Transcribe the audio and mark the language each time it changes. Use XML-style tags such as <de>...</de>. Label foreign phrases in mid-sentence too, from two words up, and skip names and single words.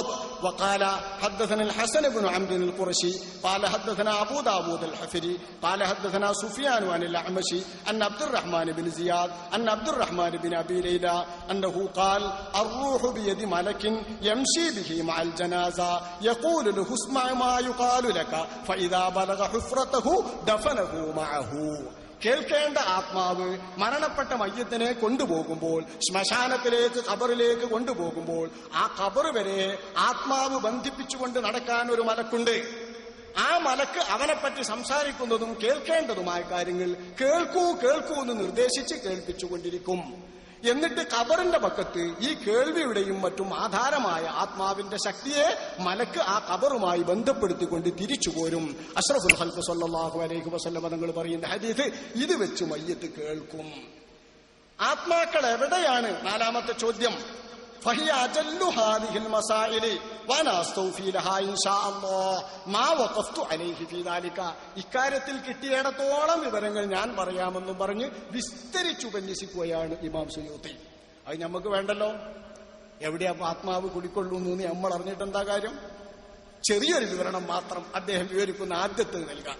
<ar>وقال حدثنا الحسن بن عمرو القرشي قال حدثنا أبو داود الحفري قال حدثنا سفيان عن الأعمش أن عبد الرحمن بن زياد أن عبد الرحمن بن أبي ليلى أنه قال الروح بيد ملك يمشي به مع الجنازة يقول له اسمع ما يقال لك فإذا بلغ حفرته دفنه معه.</ar> <ml>കേൾക്കേണ്ട ആത്മാവ് മരണപ്പെട്ട മയ്യത്തിനെ കൊണ്ടുപോകുമ്പോൾ, ശ്മശാനത്തിലേക്ക് ഖബറിലേക്ക് കൊണ്ടുപോകുമ്പോൾ ആ ഖബർ വരെ ആത്മാവ് ബന്ധിപ്പിച്ചുകൊണ്ട് നടക്കാൻ ഒരു മലക്കുണ്ട്. ആ മലക്ക് അവനെപ്പറ്റി സംസാരിക്കുന്നതും കേൾക്കേണ്ടതുമായ കാര്യങ്ങൾ കേൾക്കൂ എന്ന് നിർദ്ദേശിച്ച് കേൾപ്പിച്ചുകൊണ്ടിരിക്കും. എന്നിട്ട് ഖബറിന്റെ പക്കത്ത് ഈ കേൾവിയുടെയും മറ്റും ആധാരമായ ആത്മാവിന്റെ ശക്തിയെ മലക്ക് ആ ഖബറുമായി ബന്ധപ്പെടുത്തിക്കൊണ്ട് തിരിച്ചു പോരും.</ml> <ar>أشرف الخلق صلى الله عليه وسلم</ar> <ml>തങ്ങൾ പറയുന്ന ഹദീസ് ഇത് വെച്ച് മയ്യത്ത് കേൾക്കും. ആത്മാക്കൾ എവിടെയാണ്? നാലാമത്തെ ചോദ്യം.</ml> <ar>فهي أجل هذه المسائل وأنا أستوفي لها إن شاء الله ما وقفت عليه في ذلك.</ar> <ml>ഇക്കാര്യത്തിൽ കിട്ടിയിടത്തോളം വിവരങ്ങൾ ഞാൻ പറയാമെന്നും പറഞ്ഞ് വിസ്തരിച്ചുപന്യസിക്കുകയാണ് ഇമാം സുയൂത്തി. അത് നമുക്ക് വേണ്ടല്ലോ. എവിടെയാ ആത്മാവ് കുടിക്കൊള്ളുന്നു എന്ന് നമ്മൾ അറിഞ്ഞിട്ട് എന്താ കാര്യം? ചെറിയൊരു വിവരണം മാത്രം അദ്ദേഹം വിവരിക്കുന്ന ആദ്യത്തെ നൽകാം.</ml>